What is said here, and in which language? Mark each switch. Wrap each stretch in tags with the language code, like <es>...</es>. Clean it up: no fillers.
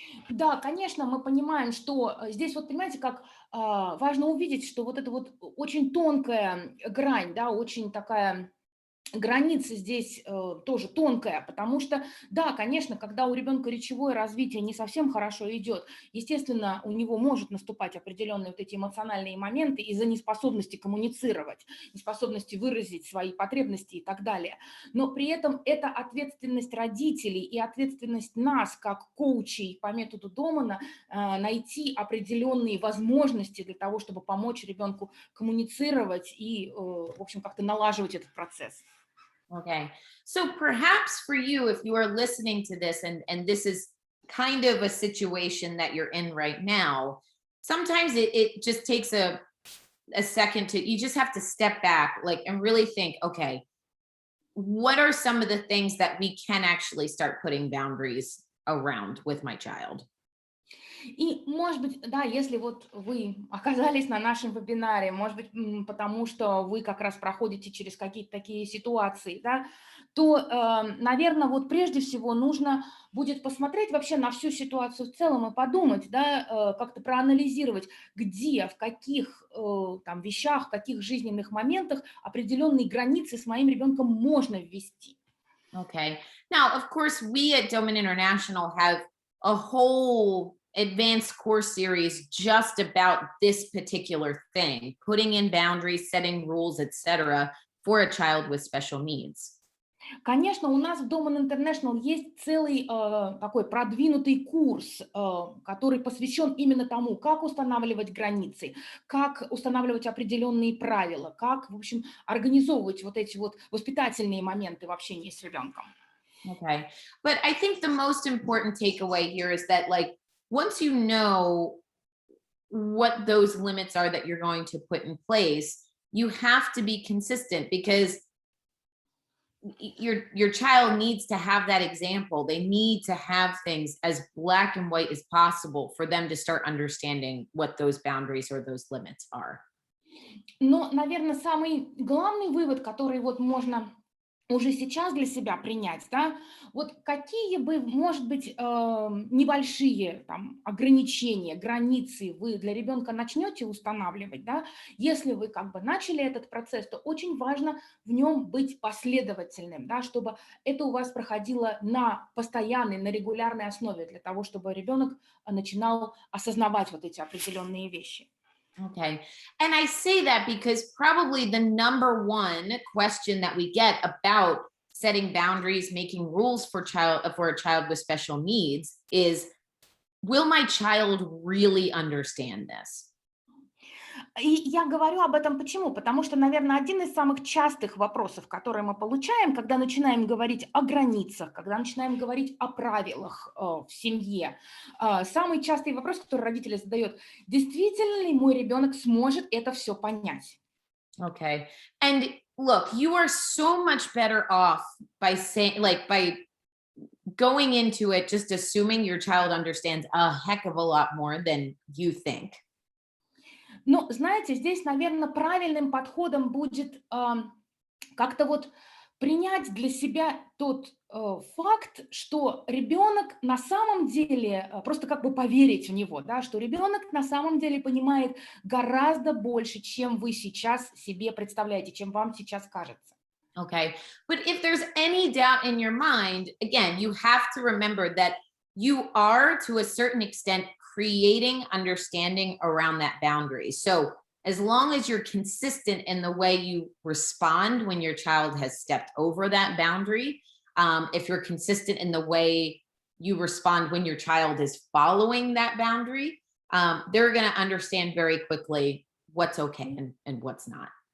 <ru>Да, конечно, мы понимаем, что здесь вот, понимаете, как важно увидеть, что вот это вот очень тонкая грань, да, очень такая граница здесь тоже тонкая, потому что, да, конечно, когда у ребенка речевое развитие не совсем хорошо идет, естественно, у него может наступать определенные вот эти эмоциональные моменты из-за неспособности коммуницировать, неспособности выразить свои потребности и так далее. Но при этом это ответственность родителей и ответственность нас, как коучей по методу Домана, найти определенные возможности для того, чтобы помочь ребенку коммуницировать и, в общем, как-то налаживать этот процесс.</ru> <en>Okay. So perhaps for you, if you are listening to this and this is kind of a situation that you're in right now, sometimes it just takes a second to, you just have to step back, like, and really think, okay, what are some of the things that we can actually start putting boundaries around with my child?</en> <ru>И, может быть, да, если вот вы оказались на нашем вебинаре, может быть, потому что вы как раз проходите через какие-то такие ситуации, да, то, наверное, вот прежде всего нужно будет посмотреть вообще на всю ситуацию в целом и подумать, да, как-то проанализировать, где, в каких там вещах, в каких жизненных моментах определенные границы с моим ребенком можно ввести.</ru> <en>Okay. Now, of course, we at Doman International have a whole advanced course series just about this particular thing, putting in boundaries, setting rules, etc., for a child with special needs.</en> <ru>Конечно, у нас в Doman International есть целый такой продвинутый курс, который посвящен именно тому, как устанавливать границы, как устанавливать определенные правила, как, в общем, организовывать вот эти вот воспитательные моменты в общении с ребенком.</ru> <en>Okay. But I think the most important takeaway here is that, like, once you know what those limits are that you're going to put in place, you have to be consistent because your child needs to have that example. They need to have things as black and white as possible for them to start understanding what those boundaries or those limits are.</en> <ru>Но, наверное, самый главный вывод, который вот можно уже сейчас для себя принять, да, вот какие бы, может быть, небольшие там ограничения, границы вы для ребенка начнете устанавливать, да, если вы как бы начали этот процесс, то очень важно в нем быть последовательным, да, чтобы это у вас проходило на постоянной, на регулярной основе, для того, чтобы ребенок начинал осознавать вот эти определенные вещи.</ru> <en>Okay. And I say that because probably the number one question that we get about setting boundaries, making rules for a child with special needs is, will my child really understand this?</en> <ru>И я говорю об этом почему? Потому что, наверное, один из самых частых вопросов, которые мы получаем, когда начинаем говорить о границах, когда начинаем говорить о правилах в семье, самый частый вопрос, который родители задают: действительно ли мой ребенок сможет это все понять?</ru> <en>Okay. And look, you are so much better off by saying, like, by going into it just assuming your child understands a heck of a lot more than you think.</en> <ru>Но, знаете, здесь, наверное, правильным подходом будет как-то вот принять для себя тот факт, что ребенок на самом деле, просто как бы поверить в него, да, что ребенок на самом деле понимает гораздо больше, чем вы сейчас себе представляете, чем вам сейчас кажется.</ru> <en>Okay. But if there's any doubt in your mind, again, you have to remember that you are, to a certain extent, creating understanding around that boundary. So as long as you're consistent in the way you respond when your child has stepped over that boundary, if you're consistent in the way you respond when your child is following that boundary, they're going to understand very quickly what's okay and what's not.</en>